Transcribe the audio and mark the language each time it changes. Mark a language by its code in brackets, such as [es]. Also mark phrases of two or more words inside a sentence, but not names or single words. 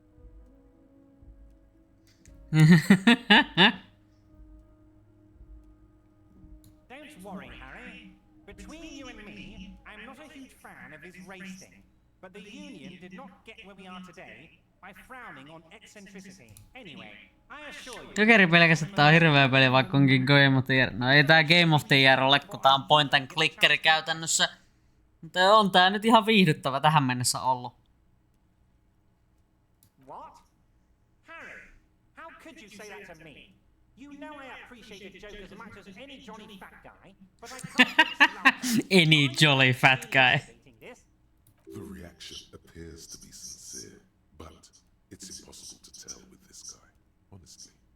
[en] Don't worry, Harry. Between you and me, I'm not a huge fan of his racing. But the Union did not get where we are today by frowning on eccentricity. Anyway, I assure you... [fi] Jokeri pelkästään tää on hirveä peli, vaikka onkin Game of the Year. No ei tää Game of the Year ole, kun tää on [en] point and clickeri [fi] käytännössä. Mutta on tää nyt ihan viihdyttävä tähän mennessä ollut. [en] What? Harry, could you say that to me? You know I appreciate a joke as much as any jolly fat guy, but I can't Any jolly fat guy. The reaction appears to be sincere, but it's impossible to tell with this guy, honestly.